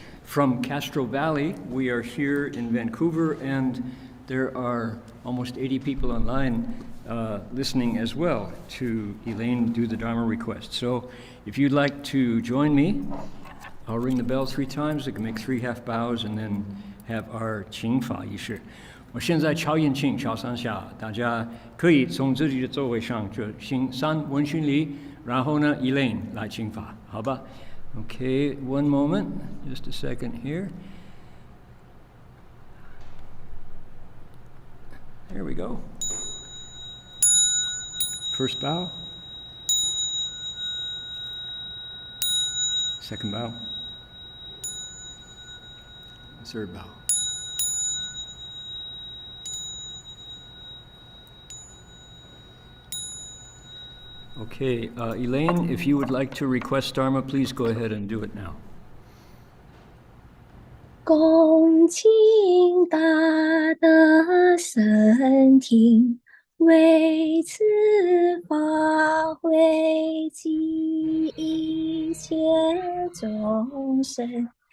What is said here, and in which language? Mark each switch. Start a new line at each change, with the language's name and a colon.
English: From Castro Valley, we are here in Vancouver, and there are almost 80 people online listening as well to Elaine do the Dharma request. So if you'd like to join me, I'll ring the bell 3 times. I can make 3 half bows and then have our
Chinese: 请法仪式。我现在敲眼睛，敲3下，大家可以从自己的座位上就行3问讯礼，然后呢 Elaine 来请法，好吧？
English: Okay, one moment, just a second here. There we go. First bow. Second bow. Third bow. Okay, Elaine, if you would like to request Dharma, please go ahead and do it now.
Chinese: 恭敬大德圣听，为此法会集一切众生，